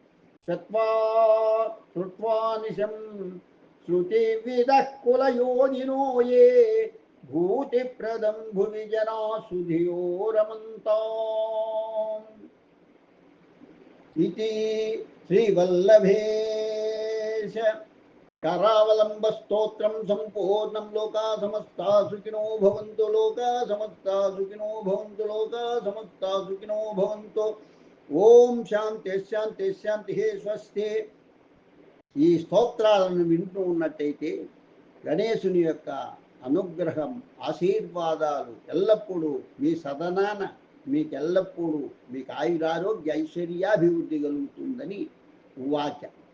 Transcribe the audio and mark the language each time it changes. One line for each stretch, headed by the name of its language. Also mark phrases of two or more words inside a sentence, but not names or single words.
Sanskrit: శ్రుత్వా నిశం శృతివిదః కులయోనినో ఏ. భూతిప్రదం భువి జనా సుధియో రమంతాం. ఇతి శ్రీవల్లభేశ కరావలంబ స్తోత్రం సంపూర్ణం. లోకా సమస్తా సుఖినో భవంతు. లోకా సమస్తా సుఖినో భవంతు. లోకా సమస్తా సుఖినో భవంతు. ఓం శాంతి శాంతి శాంతి. స్వస్తి.
Telugu: ఈ స్తోత్రాలను వింటూ ఉన్నట్టయితే గణేశుని యొక్క అనుగ్రహం ఆశీర్వాదాలు ఎల్లప్పుడూ మీ సదనాన మీకు ఎల్లప్పుడూ మీకు ఆయురారోగ్య ఐశ్వర్యాభివృద్ధి కలుగుతుందని ఉవాచ.